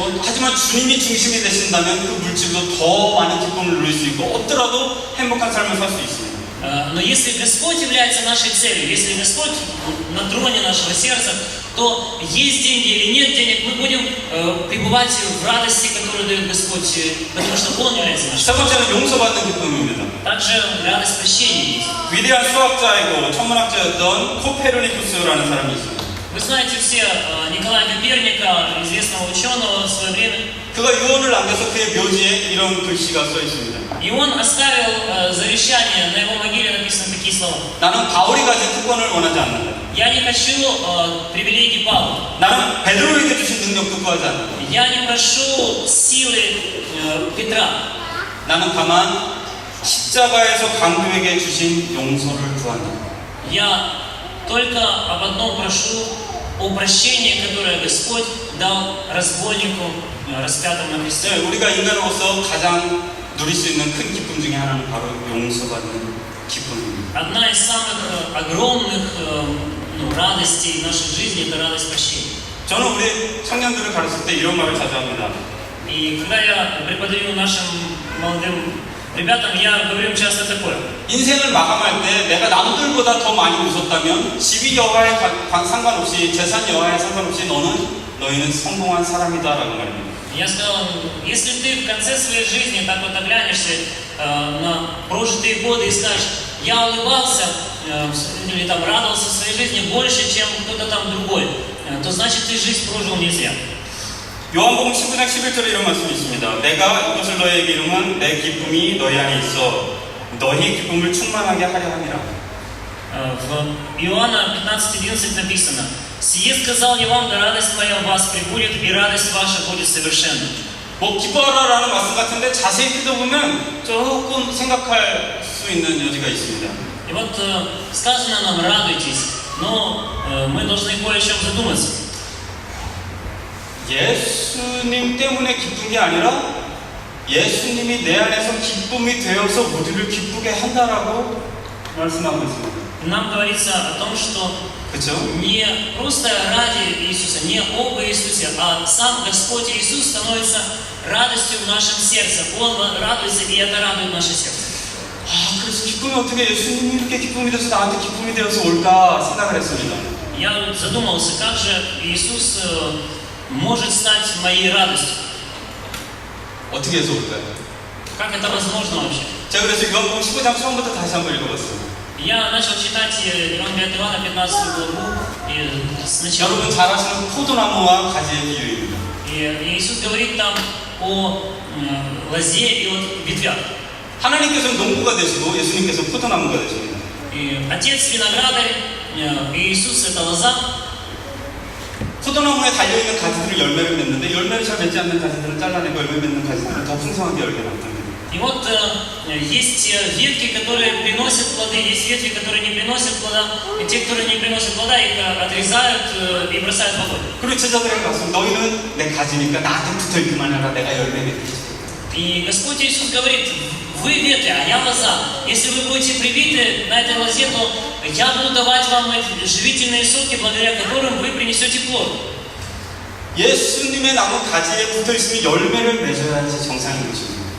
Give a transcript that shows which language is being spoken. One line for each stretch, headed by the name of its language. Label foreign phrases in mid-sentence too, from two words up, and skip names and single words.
Korean: 하지만 주님이 중심이 되신다면 그 물질로 더 많은 기쁨을 누릴 수 있고 없더라도 행복한 삶을 살 수 있습니다.
Russian: Но если Господь является нашей целью, если Господь на троне нашего сердца, то есть деньги или нет денег, мы будем пребывать в радости, которую дает Господь, потому что Он является нашей
Korean: 세 번째는 용서받는 기쁨입니다.
Russian: Также радость прощения есть.
Korean: 위대한 수학자이고 천문학자였던 코페르니쿠스라는 사람이 있습니다.
Russian: Вы знаете все Николая Коперника, известного ученого в свое время.
Korean: 그가 유언을 남겨서 그의 묘지에 이런 글씨가 써 있습니다.
Russian: И он оставил завещание, на его могиле написаны такие слова.
Korean: 나는 바울이 가진 특권을 원하지 않는다.
Russian: Я не хочу привилегий Павла.
Korean: 나는 베드로에게 주신 능력도 구하지 않는다.
Russian: Я не прошу силы Петра.
Korean: 나는 다만 십자가에서 강도에게 주신 용서를 구한다.
Russian: Я только об одном прошу, о прощении, которое Господь дал разбойнику, распятому на кресте.
Korean: 우리가 인간으로서 가장 누릴 수 있는 큰 기쁨 중에 하나는 바로 용서받는 기쁨입니다.
Russian: Одна из самых огромных радостей нашей жизни – это радость прощения.
Korean: 저는 우리 청년들을 가르칠 때 이런 말을 자주 합니다.
Russian: И когда я преподаю нашим молодым ребятам, я говорю часто такое.
Korean: 인생을 마감할 때 내가 남들보다 더 많이 웃었다면 지위 여하에 상관없이 재산 여하에 상관없이 너희는 성공한 사람이다라고 말합니다.
Russian: Я сказал, если ты в конце своей жизни так вот оглянешься на прожитые годы и скажешь, я улыбался или там радовался своей жизни больше, чем кто-то там другой, то значит ты жизнь прожил не зря.
Korean: 요한복음 19장 11절에 이런 말씀이 있습니다. 내가 이것을 너희에게 이루면 내 기쁨이 너희 안에 있어 너희 기쁨을 충만하게 하려 함이라.
Russian: В Иоанна 15:11 написано: «Сие сказал я вам, да радость моя в вас пребудет, и радость ваша будет совершенна».
Korean: 뭐 기뻐하라라는 말씀 같은데 자세히 뜯어보면 조금 생각할 수 있는 여지가 있습니다.
Russian: И вот сказано нам радуйтесь, но мы должны кое о чем задуматься.
Korean: 예수님 때문에 기쁜 게 아니라 예수님이 내 안에서 기쁨이 되어서 우리를 기쁘게 한다라고 말씀하고 있습니다.
Russian: Нам говорится о том, что
Korean: 그렇죠?
Russian: не просто ради Иисуса, не об Иисусе, а сам Господь Иисус становится радостью в нашем сердце. Он радуется, и это радует наше сердце.
Korean: 그래서 기쁨이 어떻게 예수님이 이렇게 기쁨이 돼서 나한테 기쁨이 되어서 올까 생각을 했습니다.
Russian: Я задумался, как же Иисус может стать моей радостью.
Korean: 어떻게 해서 올까요?
Russian: Как это возможно вообще?
Korean: 제가 그래서 요한복음 15장 처음부터 다시 한번 읽어봤어요.
Russian: Я начал читать Евангелие от Иоанна 15 главу и сначала.
Korean: 여러분 잘 아시는 포도나무와 가지의 비유입니다.
Russian: И Иисус говорит там о лозе и от ветвях.
Korean: 하나님께서는 농부가 되시고 예수님께서 포도나무가 되십니다.
Russian: И Отец виноградарь, и Иисус это лоза.
Korean: 포도나무에 달려있는 가지들을 열매를 맺는데 열매를 잘 맺지 않는 가지들은 잘라내고 열매 맺는 가지들은 더 풍성하게 열매 맺습니다.
Russian: И вот есть ветки, которые приносят плоды, есть ветви, которые не приносят плода, и те, которые не приносят плода, их отрезают и бросают в огонь.
Korean: 그리고 제자들에게 말씀, 너희는 내 가지니까 나한테 붙어있기만 해라. 내가 열매 맺게 해줄게.
Russian: И Господь Иисус говорит: вы ветви, а я лоза. Если вы будете привиты на этой лозе, то я буду давать вам эти живительные соки, благодаря которым вы принесете плод.
Korean: 예수님의 나무 가지에 붙어있으면 열매를 맺어야지 정상인 것입니다.